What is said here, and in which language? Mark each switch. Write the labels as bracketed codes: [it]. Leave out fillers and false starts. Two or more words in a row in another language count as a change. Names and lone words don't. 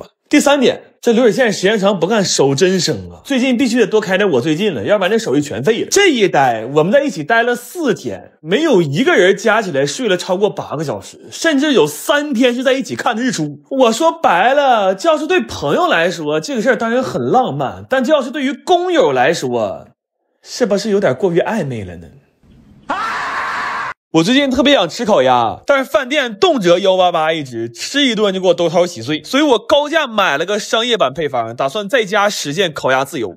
[zh] 第3點，這流水線時間長不看手真生啊！最近必須得多開點我最近了，要不然這手艺全廢了。這一待，我們在一起待了4天，沒有一個人加起來睡了超過8個小時，甚至有3天是在一起看日出。我說白了，這要是對朋友來說，這個事兒當然很浪漫，但這要是對於工友來說，是不是有點過於曖昧了呢？我最近特別想吃烤鴨，但是飯店動輒188一隻，吃一頓就給我兜掏稀碎，所以我高價買了個商業版配方，打算在家實現烤鴨自由。